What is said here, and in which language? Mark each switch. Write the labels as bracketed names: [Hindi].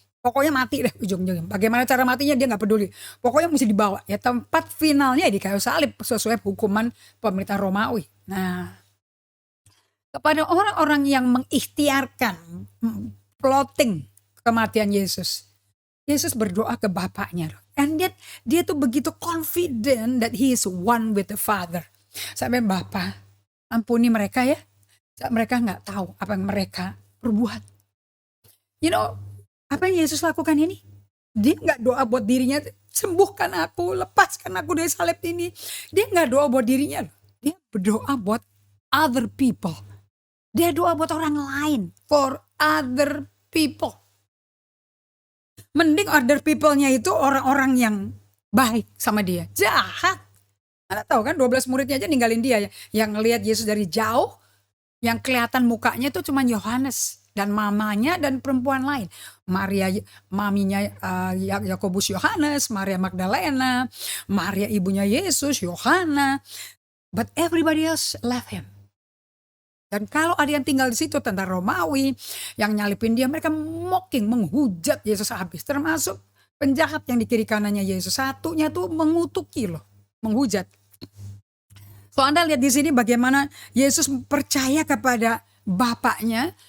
[Indonesian] Pokoknya mati deh ujung-ujungnya. Bagaimana cara matinya dia gak peduli. Pokoknya mesti dibawa. Ya tempat finalnya di kayu salib sesuai hukuman pemerintah Romawi. Nah, kepada orang-orang yang mengikhtiarkan plotting kematian Yesus. Yesus berdoa ke Bapaknya. [English] And yet [Indonesian] dia tuh begitu [English] confident that he is one with the Father. [Indonesian] Sampai Bapa, ampuni mereka ya. Mereka nggak tahu apa yang mereka perbuat. [English] You know, [Indonesian] apa yang Yesus lakukan ini? Dia nggak doa buat dirinya, sembuhkan aku, lepaskan aku dari salib ini. Dia nggak doa buat dirinya. Dia berdoa buat [English] other people. [Indonesian] Dia doa buat orang lain. [English] For other people. [Indonesian] Mending other people-nya itu orang-orang yang baik sama dia. Jahat. Anda tahu kan 12 muridnya aja ninggalin dia ya. Yang ngelihat Yesus dari jauh. Yang kelihatan mukanya itu cuma Yohanes. Dan mamanya dan perempuan lain. Maria, maminya Yakobus Yohanes. Maria Magdalena. Maria ibunya Yesus, Yohana. [English] But everybody else left him. [Indonesian] Dan kalau ada yang tinggal di situ, tentara Romawi yang nyalipin dia, mereka mocking, menghujat Yesus habis. Termasuk penjahat yang di kiri kanannya Yesus. Satunya tuh mengutuki loh, menghujat. So Anda lihat di sini bagaimana Yesus percaya kepada Bapaknya.